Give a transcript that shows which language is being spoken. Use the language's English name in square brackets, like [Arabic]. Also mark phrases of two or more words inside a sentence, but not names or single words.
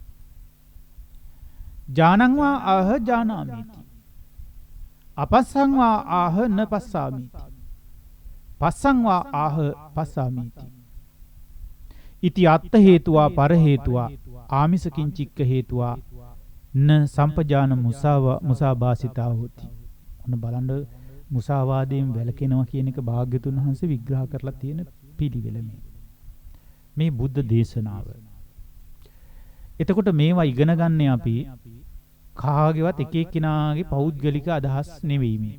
[Pali] ජානං වා ආහ ජානාමිති අපස්සං වා ආහ න පස්සාමිති පස්සං වා ආහ පස්සාමිති ඉති අත්ථ හේතුවා පර හේතුවා ආමිසකින් චික්ක හේතුවා න සම්පජාන මුසාභාසිතා හොති. [Sinhala] ඔන්න බලන්න මුසාවාදයෙන් වැළකෙනවා කියන එක භාග්‍යතුන් වහන්සේ විග්‍රහ කරලා තියෙන පිළිවෙල මේ බුද්ධ දේශනාව. එතකොට මේවා ඉගෙන ගන්න අපි කාගේවත් එක එක්කිනාගේ පෞද්ගලික අදහස් නෙවෙයි මේ.